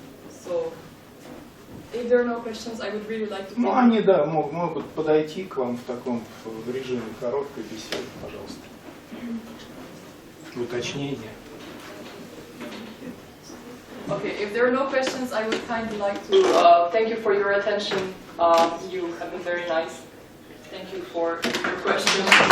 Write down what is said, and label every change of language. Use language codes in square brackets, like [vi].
[en] So, if there are no questions, I would really like to. [ru] Ну, они, да, могут подойти к вам в таком в режиме короткой беседы, пожалуйста. Уточнение. [en] Okay, if there are no questions, I would kindly like to thank you for your attention. You have been very nice. Thank you for your questions.